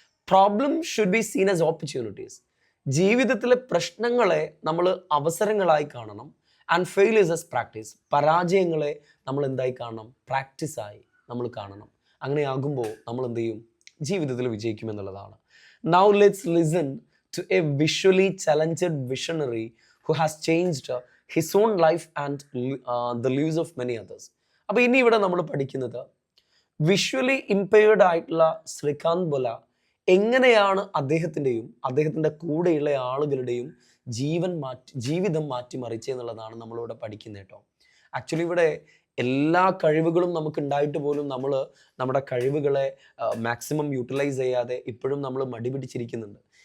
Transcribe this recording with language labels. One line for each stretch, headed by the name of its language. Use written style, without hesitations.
English: Problem should be seen as opportunities.
Malayalam: ജീവിതത്തിലെ പ്രശ്നങ്ങളെ നമ്മൾ അവസരങ്ങളായി കാണണം.
English: And failures as practice.
Malayalam: പരാജയങ്ങളെ നമ്മൾ എന്തായി കാണണം, പ്രാക്ടീസായി നമ്മൾ കാണണം. അങ്ങനെയാകുമ്പോൾ നമ്മൾ എന്ത് ചെയ്യും, ജീവിതത്തിൽ വിജയിക്കുമെന്നുള്ളതാണ്.
English: Now let's listen to a visually challenged visionary who has changed his own life and the lives of many others.
Malayalam: അപ്പോൾ ഇനി ഇവിടെ നമ്മൾ പഠിക്കുന്നത് വിഷ്വലി ഇംപെയർഡ് ആയിട്ടുള്ള ശ്രീകാന്ത് ബൊല എങ്ങനെയാണ് അദ്ദേഹത്തിൻ്റെ കൂടെയുള്ള ആളുകളുടെയും ജീവിതം മാറ്റിമറിച്ചത് എന്നുള്ളതാണ് നമ്മളിവിടെ പഠിക്കുന്നത് കേട്ടോ. ആക്ച്വലി ഇവിടെ എല്ലാ കഴിവുകളും നമുക്ക് ഉണ്ടായിട്ട് പോലും നമ്മൾ നമ്മുടെ കഴിവുകളെ മാക്സിമം യൂട്ടിലൈസ് ചെയ്യാതെ ഇപ്പോഴും നമ്മൾ മടിപിടിച്ചിരിക്കുന്നുണ്ട്.